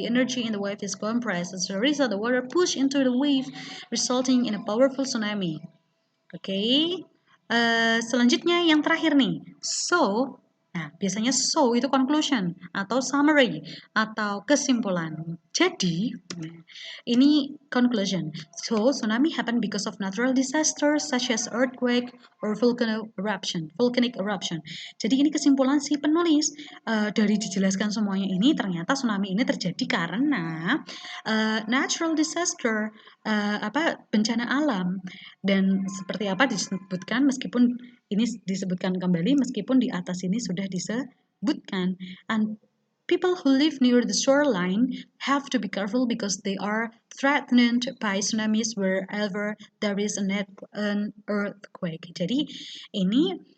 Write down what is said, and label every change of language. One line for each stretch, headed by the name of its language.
English: The energy in the wave is compressed. As a result, the water push into the wave, resulting in a powerful tsunami.
Indonesian: Oke, selanjutnya yang terakhir nih. So, nah biasanya so itu conclusion atau summary atau kesimpulan. Jadi, ini conclusion.
English: So, tsunami happen because of natural disasters such as earthquake or volcanic eruption.
Indonesian: Jadi ini kesimpulan si penulis. Dari dijelaskan semuanya ini ternyata tsunami ini terjadi karena natural disaster, bencana alam. Dan seperti apa disebutkan meskipun ini disebutkan kembali meskipun di atas ini sudah disebutkan.
English: And people who live near the shoreline have to be careful because they are threatened by tsunamis wherever there is an earthquake.
Indonesian: Jadi ini